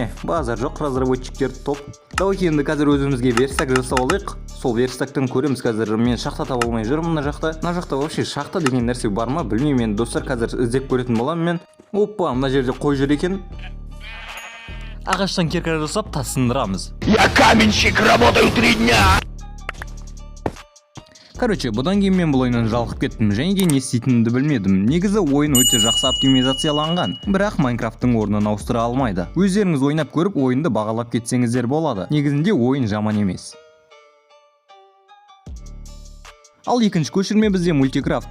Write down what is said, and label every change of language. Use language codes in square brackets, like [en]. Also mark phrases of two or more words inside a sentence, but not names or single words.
[kk] Базар жоқ, разработчиктерді топ. Давайте енді қазір өзімізге верстак жасап алайық. Сол верстактан көреміз қазір. Мен шахта таба алмай жүрмін мына жақта. Мына жақта вообще шахта деген нәрсе бар ма? Білмеймін, мен достар қазір іздеп көретін боламын мен. Опа, мына жерде қой жүр екен. Ағаштан кирка жасап тасындырамыз. [ru] Я каменщик, работаю 3 дня. [kk] Короче, бұдан кейін мен бұл ойыннан жалығып кеттім, және де не істейтінімді білмедім. Негізі ойын өте жақсы оптимизацияланған, бірақ Майнкрафттың орнын ауыстыра алмайды. Өздеріңіз ойнап көріп, ойынды бағалап кетсеңіздер болады. Негізінде ойын жаман емес. Ал екінші көшірме бізде Multicraft.